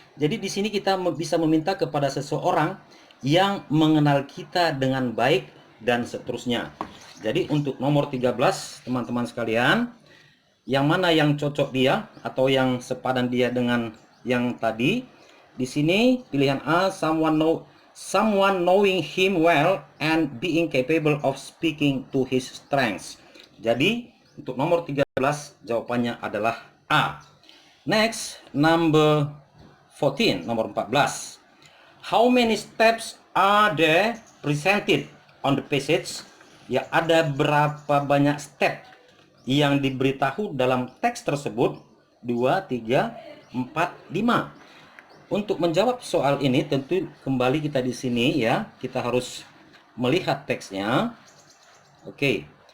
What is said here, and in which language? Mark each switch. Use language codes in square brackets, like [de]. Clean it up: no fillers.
[id] Jadi di sini kita bisa meminta kepada seseorang yang mengenal kita dengan baik dan seterusnya. Jadi untuk nomor 13 teman-teman sekalian, yang mana yang cocok dia atau yang sepadan dia dengan yang tadi? Di sini pilihan A, [en] someone knowing him well and being capable of speaking to his strengths. [id] Jadi untuk nomor 13 jawabannya adalah A. [en] Next, number 14, [id] nomor 14. [en] How many steps are there presented on the passage? [id] Ya, ada berapa banyak step yang diberitahu dalam teks tersebut? 2, 3, 4, 5. Untuk menjawab soal ini tentu kembali kita di sini ya, kita harus melihat teksnya. Oke.